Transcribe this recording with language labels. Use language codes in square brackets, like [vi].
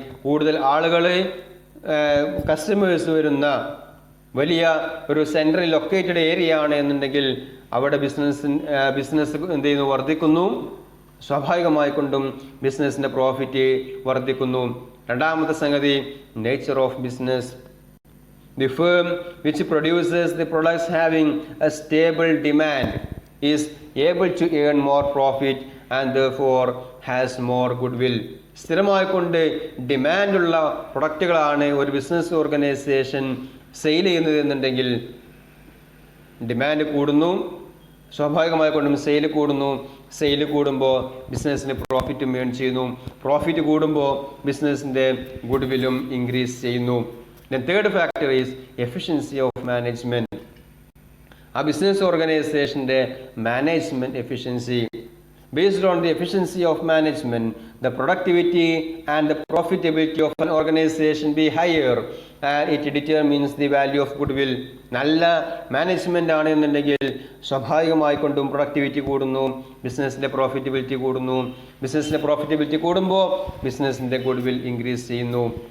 [ml] കൂടുതൽ ആളുകൾ, കസ്റ്റമേഴ്സ് വരുന്ന വലിയ ഒരു സെൻട്രലി ലൊക്കേറ്റഡ് ഏരിയ ആണ് എന്നുണ്ടെങ്കിൽ അവിടെ ബിസിനസ് എന്ത് ചെയ്യുന്നു, വർദ്ധിക്കുന്നു. സ്വാഭാവികമായിക്കൊണ്ടും ബിസിനസ്സിൻ്റെ പ്രോഫിറ്റ് വർദ്ധിക്കുന്നു. രണ്ടാമത്തെ സംഗതി nature of business. [en] The firm which produces the products having a stable demand is able to earn more profit and therefore has more goodwill. [ml] സ്ഥിരമായിക്കൊണ്ട് ഡിമാൻഡുള്ള പ്രൊഡക്റ്റുകളാണ് ഒരു ബിസിനസ് ഓർഗനൈസേഷൻ സെയിൽ ചെയ്യുന്നത് എന്നുണ്ടെങ്കിൽ ഡിമാൻഡ് കൂടുന്നു, സ്വാഭാവികമായിക്കൊണ്ടും സെയിൽ കൂടുന്നു. സെയിൽ കൂടുമ്പോൾ ബിസിനസ്സിന് പ്രോഫിറ്റും ഏൺ ചെയ്യുന്നു. Profit കൂടുമ്പോൾ ബിസിനസ്സിൻ്റെ ഗുഡ്വില്ലും ഇൻക്രീസ് ചെയ്യുന്നു. [en] Then third factor is efficiency of management. [ml] ആ business ഓർഗനൈസേഷൻ്റെ management efficiency. [en] Based on the efficiency of management, the productivity and the profitability of an organization be higher and it determines the value of goodwill. [ml] നല്ല management ആണ് എന്നുണ്ടെങ്കിൽ സ്വാഭാവികമായിക്കൊണ്ടും productivity കൂടുന്നു, ബിസിനസ്സിൻ്റെ profitability കൂടുന്നു. ബിസിനസ്സിൻ്റെ profitability കൂടുമ്പോൾ ബിസിനസ്സിൻ്റെ ഗുഡ്വിൽ ഇൻക്രീസ് ചെയ്യുന്നു.